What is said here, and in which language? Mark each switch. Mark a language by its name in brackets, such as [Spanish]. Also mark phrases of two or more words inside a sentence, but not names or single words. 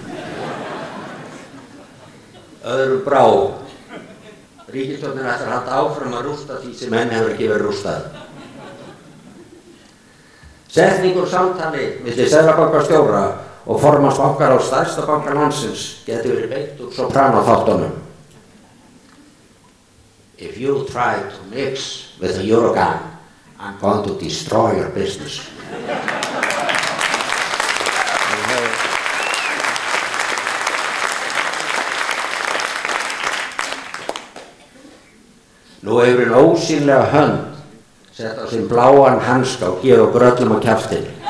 [Icelandic] Öðrum brá. Ríkisstjórnin ætlar að halda áfram að rústa því sem henni hefur ekki verið rústað. Setningur samtali milli seðlabankastjóra og formanns bankaráðs stærsta banka landsins getur verið beitt úr sopranoþáttunum. [English] If you try to mix with the Eurogang, I'm going to destroy your business. [Icelandic] Nú hefur hinn ósýnilega hönd sett á sinn bláan hanska og gefur okkur öllum á kjaftinn.